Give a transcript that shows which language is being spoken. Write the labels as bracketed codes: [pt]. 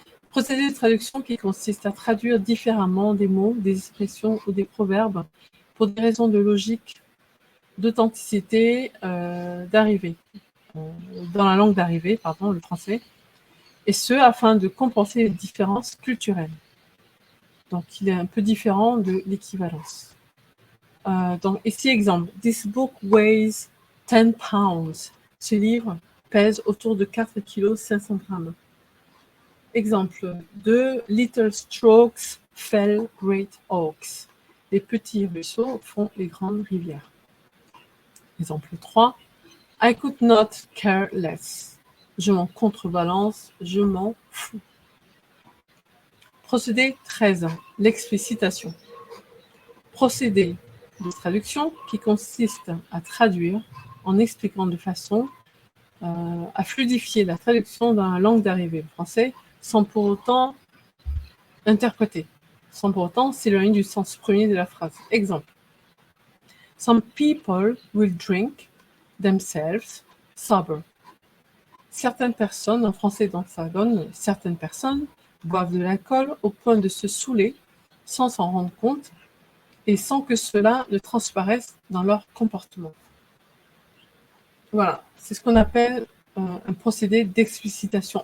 [fr] Procédé de traduction qui consiste à traduire différemment des mots, des expressions ou des proverbes pour des raisons de logique, d'authenticité, d'arrivée. Dans la langue d'arrivée, pardon, le français. Et ce, afin de compenser les différences culturelles. Donc, il est un peu différent de l'équivalence. Donc, ici, exemple. [en] This book weighs 10 pounds. [fr] Ce livre pèse autour de 4 kg 500 grammes. Exemple 2. [en] Little strokes fell great oaks. [fr] Les petits ruisseaux font les grandes rivières. Exemple 3. [en] I could not care less. [fr] Je m'en contrebalance, je m'en fous. Procédé 13. L'explicitation. Procédé de traduction qui consiste à traduire en expliquant de façon à fluidifier la traduction dans la langue d'arrivée, le français, sans pour autant interpréter, sans pour autant s'éloigner du sens premier de la phrase. Exemple. [en] Some people will drink themselves sober. [fr] Certaines personnes, en français donc ça donne, certaines personnes boivent de l'alcool au point de se saouler sans s'en rendre compte et sans que cela ne transparaisse dans leur comportement. Voilà, c'est ce qu'on appelle un procédé d'explicitation.